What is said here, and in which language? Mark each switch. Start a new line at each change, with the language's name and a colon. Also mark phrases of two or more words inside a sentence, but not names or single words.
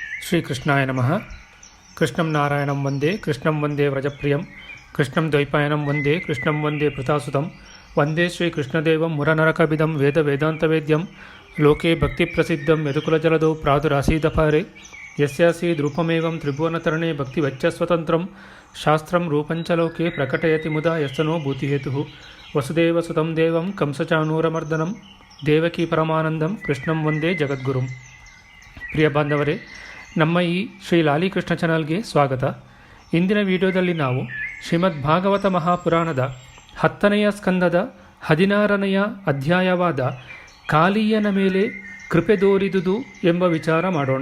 Sanskrit: ಶ್ರೀಕೃಷ್ಣಾಯ ನಮಃ. ಕೃಷ್ಣಂ ನಾರಾಯಣಂ ವಂದೇ ಕೃಷ್ಣಂ ವಂದೇ ವ್ರಜಪ್ರಿಯಂ ಕೃಷ್ಣಂ ದ್ವೈಪಾಯನಂ ವಂದೇ ಕೃಷ್ಣಂ ವಂದೇ ಪ್ರತಾಸುತಂ ವಂದೇ ಶ್ರೀಕೃಷ್ಣದೇವಂ ಮುರನರಕಬಿದಂ ವೇದ ವೇದಾಂತವೇದ್ಯಂ ಲೋಕೆ ಭಕ್ತಿಪ್ರಸಿದ್ಧಂ ಯದುಕುಲಜಲದೌ ಪ್ರಾದುರಾಸೀದಪಾರೆ ಯಸ್ಯಾಸೀದ್ ರೂಪಮೇವಂ ತ್ರಿಭುವನತರಣೆ ಭಕ್ತಿವಚ್ಚಸ್ವತಂತ್ರಂ ಶಾಸ್ತ್ರಂ ರೂಪಂಚ ಲೋಕೆ ಪ್ರಕಟಯತಿ ಮುದಾ ಯಸ್ತನೋ ಭೂತಿಹೇತುಃ ವಸುದೇವಸುತಂ ದೇವಂ ಕಂಸಚಾಣೂರಮರ್ದನಂ ದೇವಕೀ ಪರಮಾನಂದಂ ಕೃಷ್ಣಂ ವಂದೇ ಜಗದ್ಗುರುಂ.
Kannada: ಪ್ರಿಯ ಬಾಂಧವರೇ, ನಮ್ಮ ಈ ಶ್ರೀ ಲಾಲಿಕೃಷ್ಣ ಚಾನಲ್ಗೆ ಸ್ವಾಗತ. ಇಂದಿನ ವಿಡಿಯೋದಲ್ಲಿ ನಾವು ಶ್ರೀಮದ್ ಭಾಗವತ ಮಹಾಪುರಾಣದ 10ನೆಯ ಸ್ಕಂದದ 16ನೆಯ ಅಧ್ಯಾಯವಾದ ಕಾಲೀಯನ ಮೇಲೆ ಕೃಪೆ ದೋರಿದುದು ಎಂಬ ವಿಚಾರ ಮಾಡೋಣ.